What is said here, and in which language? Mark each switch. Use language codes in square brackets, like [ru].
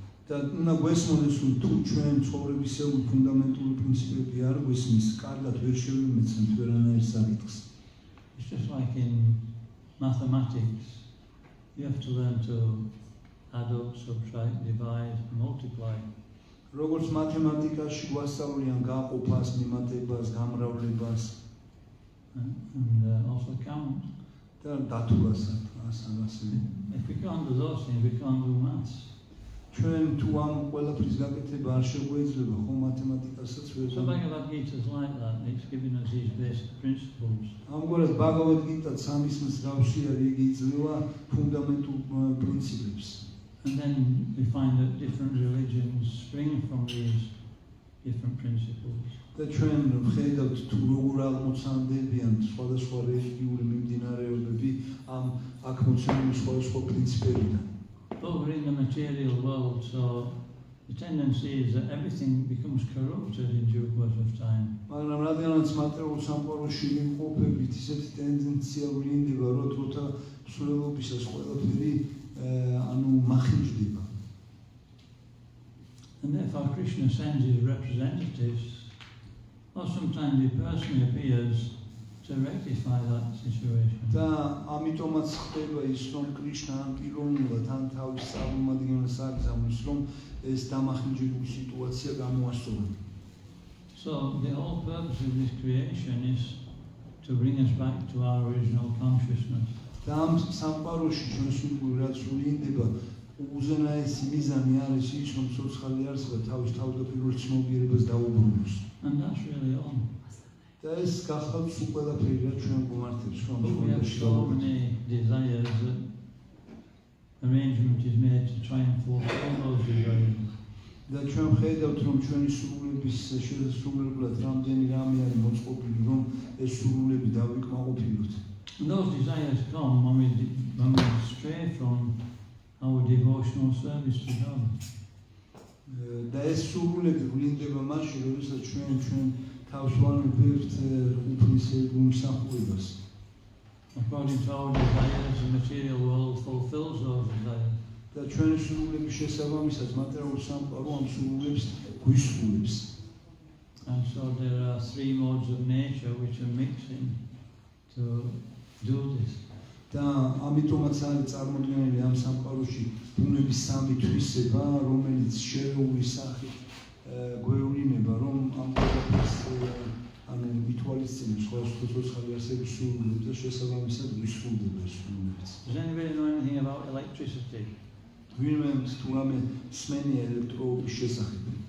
[ka] და უნდა გვესმოდეს, რომ თუ ჩვენ ცხოვრებისეული ფუნდამენტური პრინციპები არ გვესმის, კარგად ვერ შევიმეცნებთ ვერანაირ საკითხს. [en] It's just like in mathematics. You have to learn to add up, subtract, divide, multiply. [ka] როგორც მათემატიკაში გვასწავლიან გაყოფას, მიმატებას, გამრავლებას [en] and also count. [ka] და დათვლასაც ასე. [en] If we can't do those things, we can't do maths. [ka] ჩვენ თუ ამ ყველაფრის გაკეთება არ შეგვეძლება, ხო მათემატიკასაც ვერ [en] So Bhagavad Gita is like that. It's giving us these basic principles. [ka] ამგვარად ბაგავად გიტა სამის მსგავსი არის, იგი იძლევა ფუნდამენტურ პრინციპებს. [en] And then we find that different religions spring from these different principles. [ka] და ჩვენ ვხედავთ თუ როგორ აღმოცანდებიან სხვადასხვა რელიგიური მიმდინარეობები ამ აქ მოცემული სხვადასხვა პრინციპებიდან. [en] But we're in the material world, so the tendency is that everything becomes corrupted in due course of time. [ka] მაგრამ რადგანაც მატერიალურ სამყაროში ვიმყოფებით, ისეთი ტენდენცია ვლინდება, რომ დროთა მსვლელობისას ყველაფერი მახინჯდება. [en] And therefore Krishna sends his representatives, or sometimes he personally appears to rectify that situation. [ka] და ამიტომაც ხდება ის, რომ კრიშნა ან პიროვნულად ან თავის წარმომადგენელს აგზავნის, რომ ეს დამახინჯებული სიტუაცია გამოასწორონ. [en] So the whole purpose of this creation is to bring us back to our original consciousness. [ka] და ამ სამყაროში ჩვენს რაც ვლინდება, უზენაესი მიზანი არის ის, რომ ცოცხალი არსება თავის თავდაპირველ ცნობიერებას დაუბრუნოს. [en] And that's really all. [ka] და ეს გახავთ ყველაფერი, რაც ჩვენ გვმართებს, რომ [en] But we have so many desires that arrangement is made to try and fulfill those desires. [ka] და ჩვენ ვხედავთ, რომ ჩვენი სურვილების შესრულებლად რამდენი რამე არის მოწყობილი, რომ ეს სურვილები დავიკმაყოფილოთ. [en] And those desires come when we stray from our devotional service to God. [ka] და ეს სურვილები ვლინდება მაშინ, როდესაც ჩვენ თავს ვანებებთ უფლის გულმსახურებას. [en] According to our desires, the material world fulfills those desires. [ka] და ჩვენი სურვილების შესაბამისად მატერიალურ სამყარო ამ სურვილებს გვისურვებს. [en] And so there are three modes of nature which are mixing to do this. [ka] და ამიტომაც არის წარმოქმნილი ამ სამყაროში ბუნების სამი თვისება, რომელიც შერეული სახით გვევლინება, რომ ამ ყველაფერს ვითვალისწინებს სხვადასხვა ცოცხალი არსების სურვილებს და შესაბამისად გვისურვდება ეს სურვილებიც. [en] Does anybody know anything about electricity? [ka] ვინმე თუ რამე სმენია ელექტროობის შესახებ?